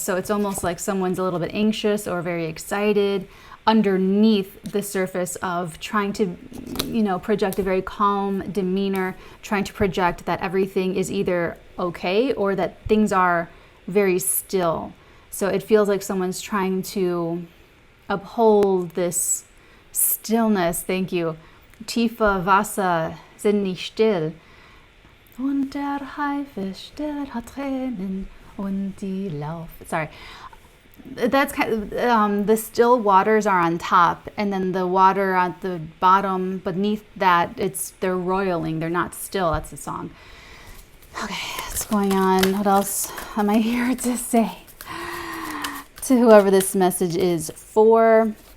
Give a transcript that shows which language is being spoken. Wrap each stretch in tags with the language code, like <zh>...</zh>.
<en>So it's almost like someone's a little bit anxious or very excited underneath the surface of trying to, you know, project a very calm demeanor, trying to project that everything is either okay or that things are very still. So it feels like someone's trying to uphold this stillness. Thank you.</en> <de>Tiefe Wasser sind nicht still. Und der Haifisch, der hat Tränen. Und die Lauf.</de> <en>Sorry, that's kind of, the still waters are on top, and then the water at the bottom beneath that, they're roiling. They're not still. That's the song. Okay, what's going on? What else am I here to say to whoever this message is for?</en>